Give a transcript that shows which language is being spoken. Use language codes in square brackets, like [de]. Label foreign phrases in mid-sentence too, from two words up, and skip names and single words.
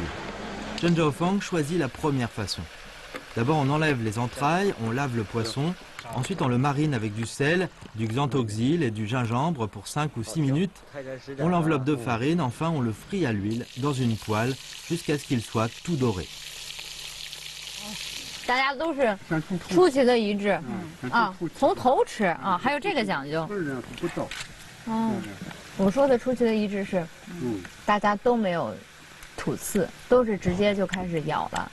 [fr] Chen Zhaofang choisit la première façon. D'abord on enlève les entrailles, on lave le poisson, ensuite on le marine avec du sel, du xanthoxyle et du gingembre pour 5 ou 6 minutes. On l'enveloppe de farine, enfin on le frit à l'huile dans une poêle jusqu'à ce qu'il soit tout doré. [zh] 大家都是出奇的一致从头吃还有这个讲究。我说的出奇的一致是，大家都没有吐刺，都是直接就开始咬了。